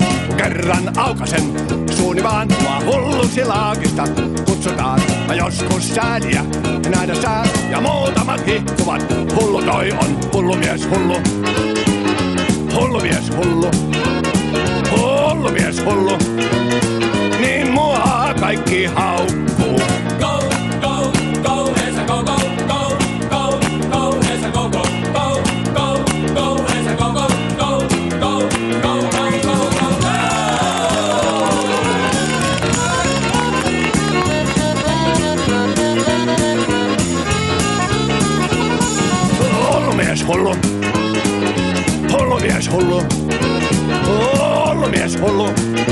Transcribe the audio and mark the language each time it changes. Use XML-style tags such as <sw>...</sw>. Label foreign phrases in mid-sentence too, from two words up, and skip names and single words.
<fi>Kun kerran aukasen suuni vaan mua hulluksi laakista kutsutaan. Mä joskus sääliä nähdä sää ja muutamat hihtuvat. Hullu toi on hullu mies hullu. Hullu mies hullu. Hullu mies hullu. Niin mua kaikki haukkuu.</fi> <en>Go, go, go, Esa, go, go, go, go, go, Esa, go, go, go, go, go, Esa, go, go, go, go, go, go, go, go, go.</en> <fi>Hullu mies hullu. Hullu mies hullu. Hullu mies hullu.</fi>